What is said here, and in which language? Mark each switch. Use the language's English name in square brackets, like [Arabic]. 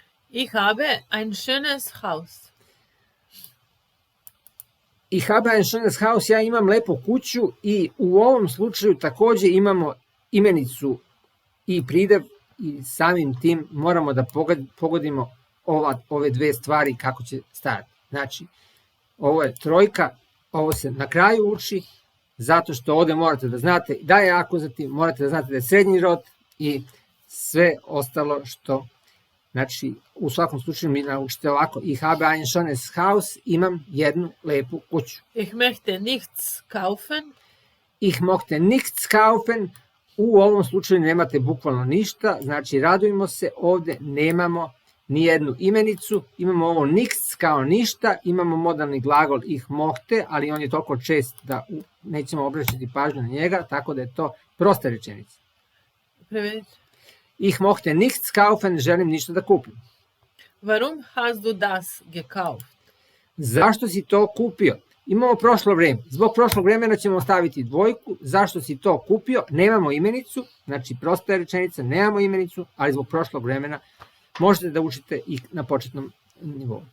[German] Ich habe ein schönes Haus. Ich habe ein schönes Haus, [Serbian] ja imam lepu kuću i u ovom slučaju takođe imamo imenicu i pridev i samim tim moramo da pogodimo ove dve stvari kako će stajati. Znači, ovo je trojka, ovo se na kraju uči, zato što ovde morate da znate da je akuzativ, morate da znate da je srednji rod i sve ostalo što, znači, u svakom slučaju mi naučite ovako. [German] Ich habe ein schönes Haus, [Serbian] imam jednu lepu kuću. [German] Ich möchte nichts kaufen. Ich möchte nichts kaufen, [Serbian] u ovom slučaju nemate bukvalno ništa, znači radujemo se, ovde nemamo ni jednu imenicu, imamo ovo nichts kao ništa, imamo modalni glagol [German] ich möchte, [Serbian] ali on je toliko čest da nećemo obraćati pažnju na njega, tako da je to prosta rečenica. Prevedite. [German] Ich möchte nichts kaufen, [Serbian] želim ništa da kupim. [German] Warum hast du das gekauft? [Serbian] Zašto si to kupio? Imamo prošlo vreme. Zbog prošlog vremena ćemo staviti dvojku. Zašto si to kupio? Nemamo imenicu, znači prosta je rečenica, nemamo imenicu, ali zbog prošlog vremena možete da učite i na početnom nivou.